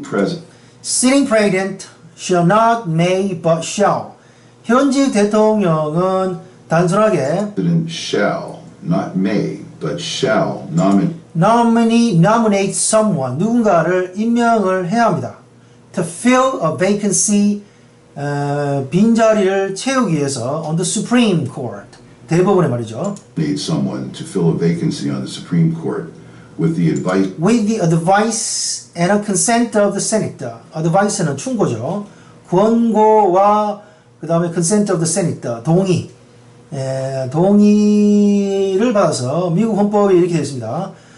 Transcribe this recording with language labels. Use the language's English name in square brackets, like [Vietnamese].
[English] president shall not may but shall. [Korean] 현직 대통령은 단순하게 [English] shall, not may, but shall nominate someone, [Korean] 누군가를 임명을 해야 합니다. [English] To fill a vacancy, [Korean] 빈자리를 채우기 위해서 [English] on the Supreme Court, [Korean] 대법원에 말이죠. [English] Made someone to fill a vacancy on the Supreme Court with the advice With the advice and a consent of the Senate. [Korean] advice는 충고죠. 권고와 그 다음에 [English] consent of the Senate. [Korean] 동의. 동의를 받아서 미국 헌법이 이렇게 되어 있습니다.